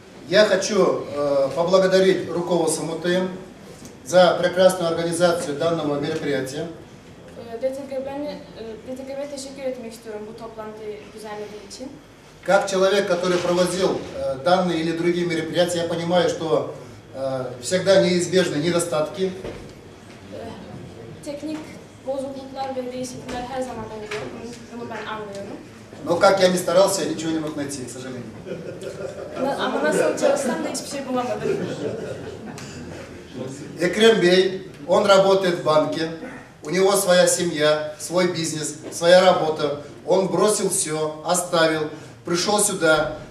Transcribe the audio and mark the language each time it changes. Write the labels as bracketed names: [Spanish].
[Russian] Я хочу поблагодарить руководство МТМ за прекрасную организацию данного мероприятия. [Turkish] DTGB'ye teşekkür etmek istiyorum bu toplantıyı düzenlediği için. [Russian] Как человек, который проводил данные или другие мероприятия, я понимаю, что всегда неизбежны недостатки. [Turkish] Teknik bozukluklar ve değişiklikler her zaman oluyor. Bunu ben anlıyorum. [Russian] Но как я не старался, я ничего не мог найти, к сожалению. [Turkish] Ama nasıl çalışsam da hiçbir şey bulamadım. [Russian] Экрем Бей, он работает в банке, у него своя семья, свой бизнес, своя работа. Он бросил все, оставил, пришел сюда,